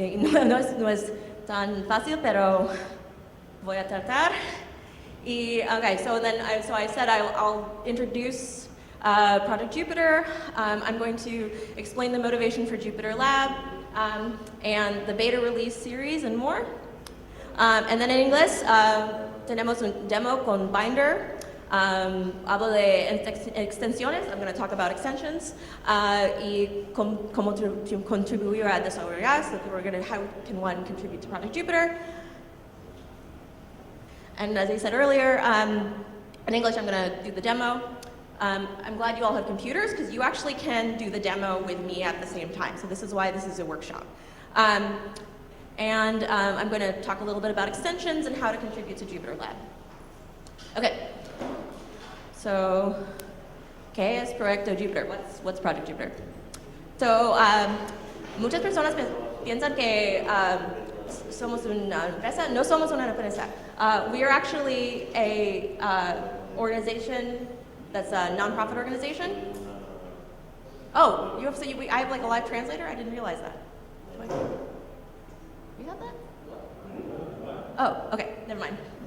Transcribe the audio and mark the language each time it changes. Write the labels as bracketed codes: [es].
[es] No es tan fácil, pero voy a tratar. [en] Okay, so I said I'll introduce Project Jupyter. I'm going to explain the motivation for Jupyter Lab and the beta release series and more. [es] And then in English, tenemos un demo con Binder. Hablo de extensiones. I'm going to talk about extensions y cómo contribuir a desarrollar. [en] So how can one contribute to Project Jupyter? And as I said earlier, in English, I'm going to do the demo. I'm glad you all have computers because you actually can do the demo with me at the same time. So this is why this is a workshop. I'm going to talk a little bit about extensions and how to contribute to Jupyter Lab. Okay. [es] So, ¿qué es Proyecto Jupyter? What's Project Jupyter? So, muchas personas piensan que somos una empresa. No somos una empresa. [en] We are actually a organization that's a nonprofit organization. Oh, I have like a live translator? I didn't realize that. You have that? Oh, okay, never mind.